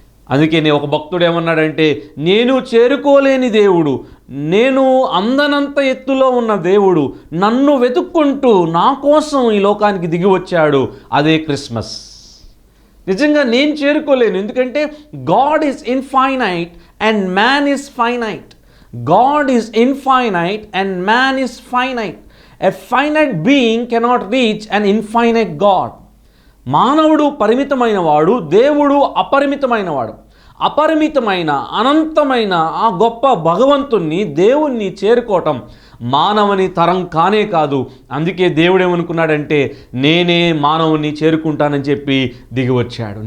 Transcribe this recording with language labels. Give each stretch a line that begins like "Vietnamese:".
Telugu: అందుకే ఒక భక్తుడు ఏమన్నాడంటే, నేను చేరుకోలేని దేవుడు, నేను అందనంత ఎత్తులో ఉన్న దేవుడు నన్ను వెతుక్కుంటూ నా కోసం ఈ లోకానికి దిగి వచ్చాడు. అదే క్రిస్మస్. నిజంగా నేను చేరుకోలేను, ఎందుకంటే
English: God is infinite and man is finite. God is infinite and man is finite. A finite being cannot reach an infinite God.
Telugu: మానవుడు పరిమితమైన వాడు, దేవుడు అపరిమితమైన వాడు. అపరిమితమైన అనంతమైన ఆ గొప్ప భగవంతుణ్ణి, దేవుణ్ణి చేరుకోవటం మానవుని తరం కానే కాదు. అందుకే దేవుడు ఏమనుకున్నాడంటే, నేనే మానవుని చేరుకుంటానని చెప్పి దిగి వచ్చాడు.